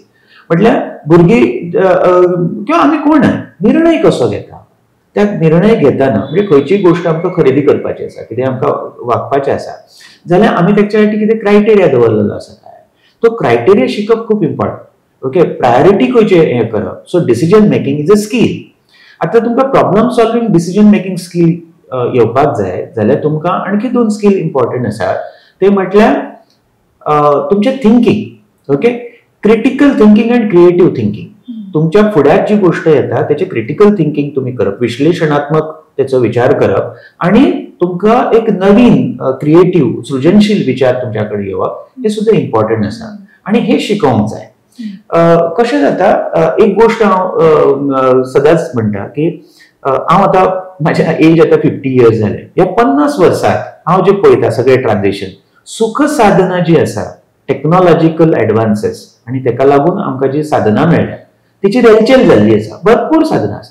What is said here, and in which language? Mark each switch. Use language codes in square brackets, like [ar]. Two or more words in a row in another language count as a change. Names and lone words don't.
[kok] म्हटल्यार भुरगीं किंवा आमी कोण निर्णय कसो घेता, त्या निर्णय घेतना म्हणजे खंयची गोष्ट आमकां खरेदी करपाची आसा, कितें आमकां वागपाचें आसा जाल्यार आमी तेच्या खातीर कितें क्रायटेरिया दवरलेलो आसा काय, तो क्रायटेरिया शिकप खूब इम्पॉर्टंट. [en] okay, priority [kok] खंयचे हे करप. [en] so decision making is a skill. [kok] आता तुमकां [en] problem solving decision making skill [kok] येवपाक जाय जाल्यार तुमकां आणखी 2 [en] skill important [kok] आसा. ते म्हटल्यार तुमचे थिंकिंग. [en] okay, critical thinking and creative thinking. [kok] तुमच्या फुड्यात जी गोष्ट येता त्याचे [en] critical thinking [kok] तुम्ही करप, विश्लेषणात्मक त्याचा विचार करप आणि तुमका एक नवीन क्रिएटिव्ह सृजनशील विचार तुमच्याकडे येवप हे सुद्धा इम्पॉर्टंट आसा आणि हे शिकोवंक जाय. कशें जाता, एक गोष्ट हांव सदांच म्हणटा की हांव आतां म्हाज्या एज आतां 50 इयर्स जाले. ह्या 50 वर्सांत हांव जे पळयता सगळे ट्रान्झिशन, सुख साधना जी आसा, [en] technological advances [kok] आणि ताका लागून आमकां जी साधना मेळ्ळ्या तिची रेलचेल जाल्ली आसा, भरपूर साधना आसा.